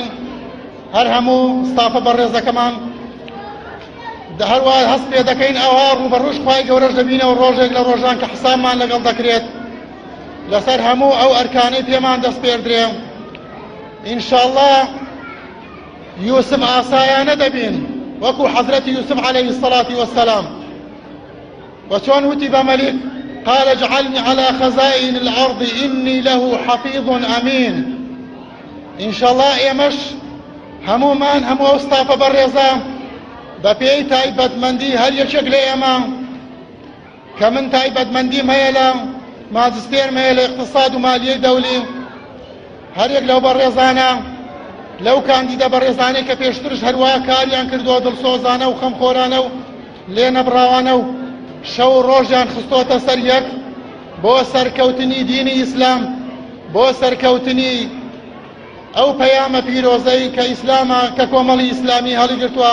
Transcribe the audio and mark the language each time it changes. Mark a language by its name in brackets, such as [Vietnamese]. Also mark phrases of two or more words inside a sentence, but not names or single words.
[Central Kurdish] هەر هەموو ستافە بەڕێزەکەمان هەروە هەست پێ دەکەین ئەوە ڕوبەڕووش خوای گەورەش دەبینەوە ڕۆژێک لە ڕۆژان کە حسابمان لەگەڵ دەکرێت لەسەر هەموو ئەو ئەرکانەی پێمان دەست پێردرێ. ئینشاءڵڵا یوسف ئاسایانە دەبین وەکو حەزرەتی یوسف [Arabic] عەلەیهی السەڵاتی وەسسەلام، [Central Kurdish] وچۆن وتی بە مەلیک [Arabic] قال اجعلني على خزائن الأرض إني له حفيظ أمين. [Central Kurdish] ئینشاءڵڵا ئێمەش هەمومان هەموو ئەو ستافە بەڕێزە بە پێی تایبەتمەندی هەر یەکێک لە ئێمە کە من تایبەتمەندیم هەیە لە ماجستێرم هەیە لە اقتصاد و مالیەی دەولی، هەر یەک لەو بەڕێزانە لەو کاندیدە بەڕێزانەی کە پێشترش هەروە کاریان کردووە دڵسۆزانە و خەمخۆرانە و لێنەبڕاوانە و شەو و ڕۆژیان خستۆتە سەر یەک بۆ سەرکەوتنی دینی ئیسلام، بۆ سەرکەوتنی ئەو پەیامە پیرۆزەی کە ئیسلامە کە کۆمەڵی ئیسلامی هەڵیگرتووە.